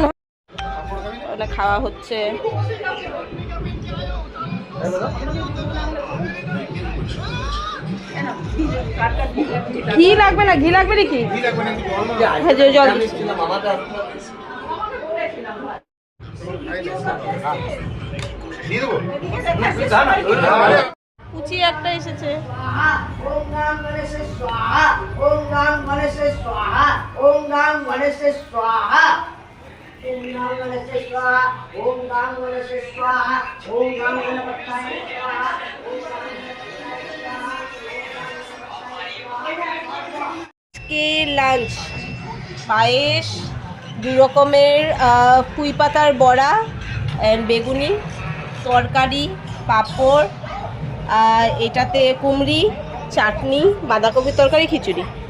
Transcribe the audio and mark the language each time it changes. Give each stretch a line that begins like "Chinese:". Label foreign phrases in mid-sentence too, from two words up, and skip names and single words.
Bangla: ওটা খাওয়া হচ্ছে। ঘি লাগবে না? ঘি লাগবে নাকি? কি লাগবে নাকি? জল না? হ্যাঁ, জল দিচ্ছি। দিয়ে দেবো? কুচি একটা এসেছে।
Sanskrit: स्वाहा ओम गां गणेशे स्वाहा ओम गां गणेशे स्वाहा ओम गां गणेशे स्वाहा ओम गां गणेशे स्वाहा ओम गां गणेशे स्वाहा ओम गां गणपताय स्वाहा ओम गां
Bangla: আজকে লাঞ্চ পায়েস, 2 রকমের পুঁই পাতার বড়া অ্যান্ড বেগুনি, তরকারি, পাঁপড়, আর এটাতে কুমড়ি, চাটনি, বাঁধাকপির তরকারি, খিচুড়ি।